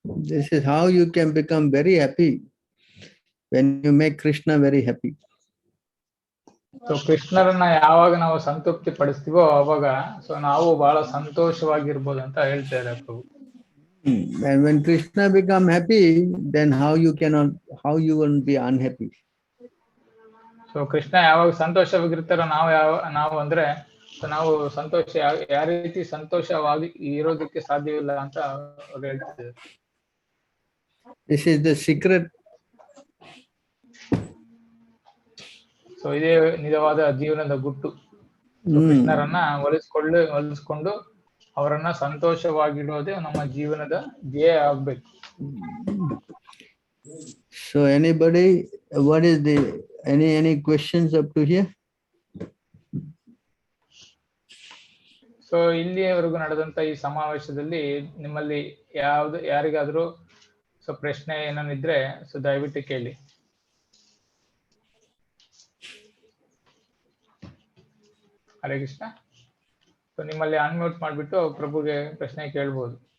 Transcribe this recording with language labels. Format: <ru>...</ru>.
<en>This is how you can become very happy, when you make Krishna very happy.</en> <kn>So ಕೃಷ್ಣರನ್ನ ಯಾವಾಗ ನಾವು ಸಂತೃಪ್ತಿ ಪಡಿಸ್ತೀವೋ ಅವಾಗ so ನಾವು ಬಹಳ ಸಂತೋಷವಾಗಿರ್ಬೋದು ಅಂತ ಹೇಳ್ತಾರೆ ಪ್ರಭು.</kn> <en>And when Krishna become happy, then how you will be unhappy?</en> <kn>So Krishna ಯಾವಾಗ ಸಂತೋಷವಾಗಿರ್ತಾರೋ ನಾವು ಅಂದ್ರೆ ನಾವು ಸಂತೋಷ ಯಾವ ರೀತಿ ಸಂತೋಷವಾಗಿ ಇರೋದಕ್ಕೆ ಸಾಧ್ಯವಿಲ್ಲ ಅಂತ ಅವ್ರು ಹೇಳ್ತಿದ್ದಾರೆ.</kn> <en>This is the secret.</en> <kn>So ಇದೇ ನಿಜವಾದ ಜೀವನದ ಗುಟ್ಟು. ಕೃಷ್ಣರನ್ನ ಒಲಿಸ್ಕೊಂಡು ಅವರನ್ನ ಸಂತೋಷವಾಗಿಡೋದೇ ನಮ್ಮ ಜೀವನದ ಧ್ಯೇಯ ಆಗ್ಬೇಕು.</kn> <en>So anybody, what is the any questions up to here?</en> <kn>So ಇಲ್ಲಿಯವರೆಗೂ ನಡೆದಂತ ಈ ಸಮಾವೇಶದಲ್ಲಿ ನಿಮ್ಮಲ್ಲಿ ಯಾರಿಗಾದ್ರೂ ಸೊ ಪ್ರಶ್ನೆ ಏನಿದ್ರೆ ಸೊ ದಯವಿಟ್ಟು ಕೇಳಿ. ಹರೇ ಕೃಷ್ಣ. ಸೊ ನಿಮ್ಮಲ್ಲಿ ಅನ್ಮ್ಯೂಟ್ ಮಾಡ್ಬಿಟ್ಟು ಪ್ರಭುಗೆ ಪ್ರಶ್ನೆ ಕೇಳ್ಬೋದು.</kn>